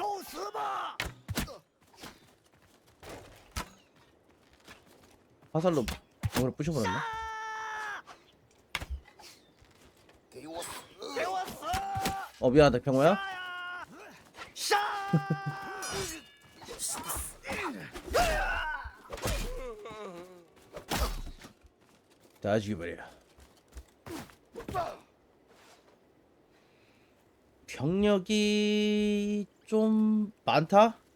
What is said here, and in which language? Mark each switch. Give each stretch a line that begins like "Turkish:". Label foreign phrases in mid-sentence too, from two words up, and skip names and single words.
Chinese: 死吧！
Korean: 화살로 몸을 부셔버렸네.
Chinese: 给我死！给我死！
Korean: 어 미안하다 병호야.
Chinese: 杀呀！杀！
Korean: 다 죽여버려. 병력이 좀 많다?